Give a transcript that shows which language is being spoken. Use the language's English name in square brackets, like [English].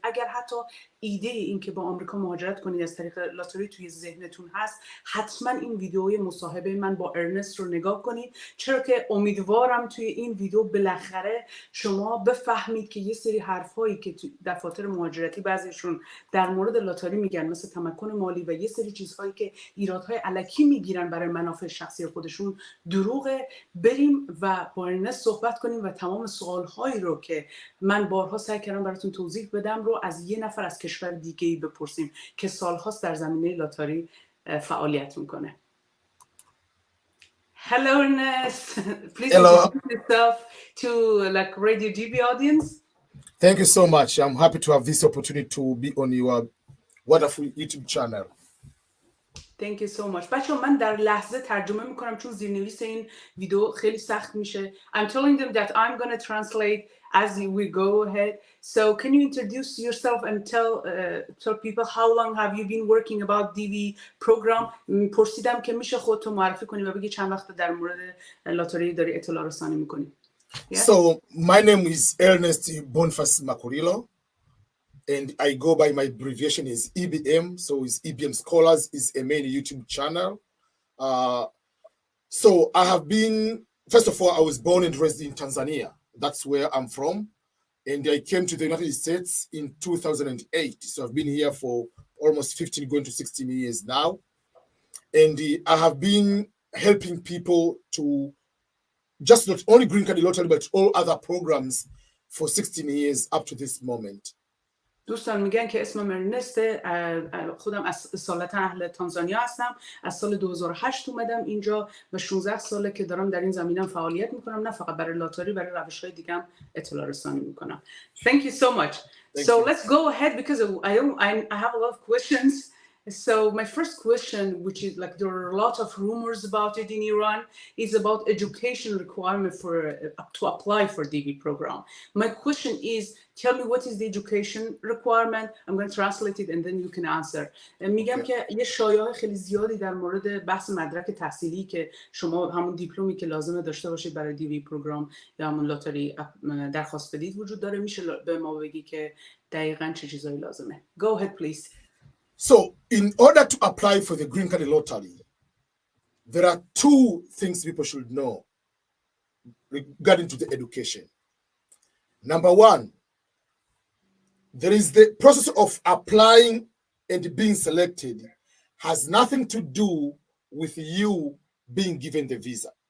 [Persian] اگر حتی ایده این که با آمریکا مهاجرت کنید از طریق لاتاری توی ذهنتون هست، حتما این ویدیوی مصاحبه من با ارنست رو نگاه کنید، چرا که امیدوارم توی این ویدیو بالاخره شما بفهمید که یه سری حرفایی که توی دفاتر مهاجرتی بعضیشون در مورد لاتاری میگن، مثل تمکن مالی و یه سری چیزهایی که ایرادهای الکی میگیرن برای منافع شخصی خودشون، دروغه. بریم و با ارنست صحبت کنیم و تمام سوالهایی رو که من بارها سعی کردم براتون توضیح بدم رو از یه نفر از کشور دیگه‌ای بپرسیم که سالهاست در زمینه لاتاری فعالیت میکنه. [English] Hello Ernest, please introduce yourself to like Radio GB audience. Thank you so much. I'm happy to have this opportunity to be on your wonderful YouTube channel. Thank you so much. [Persian] بچه‌ها من در لحظه ترجمه میکنم چون زیرنویس این ویدیو خیلی سخت میشه. [English] I'm telling them that I'm going to translate as we go ahead. So can you introduce yourself and tell people how long have you been working about DV program? [Persian] پرسیدم که میشه خودتو معرفی کنی و بگی چند وقت در مورد لاتاری داری اطلاع رسانی میکنی. [English] So my name is Ernest Boniface Makurilo. And I go by my abbreviation is EBM. So it's EBM Scholars is a main YouTube channel. So I have been, first of all, I was born and raised in Tanzania. That's where I'm from. And I came to the United States in 2008. So I've been here for almost 15, going to 16 years now. And I have been helping people to just not only Green Card Lottery, but all other programs for 16 years up to this moment. [Persian] دوستان میگن که اسمم ارنسته، خودم اصالتا اهل تانزانیا هستم، از سال 2008 اومدم اینجا و 16 ساله که دارم در این زمینه فعالیت میکنم، نه فقط برای لاتاری، برای روش‌های دیگه هم اطلاع رسانی میکنم. [English] Thank you so much. So let's go ahead because I have a lot of questions. So my first question, which is like there are a lot of rumors about it in Iran, is about education requirement for to apply for DV program. My question is, tell me what is the education requirement. I'm going to translate it and then you can answer. [Persian] میگم که یه شایعه خیلی زیادی در مورد بحث مدرک تحصیلی که شما همون دیپلمی که لازمه داشته باشید برای دیوی پروگرام یا همون لاتاری درخواست بدید وجود داره. میشه به ما بگی که دقیقاً چه چیزایی لازمه؟ [English] Go ahead please. So in order to apply for the Green Card Lottery, there are two things people should know regarding to the education. Number one, there is the process of applying and being selected has nothing to do with you being given the visa.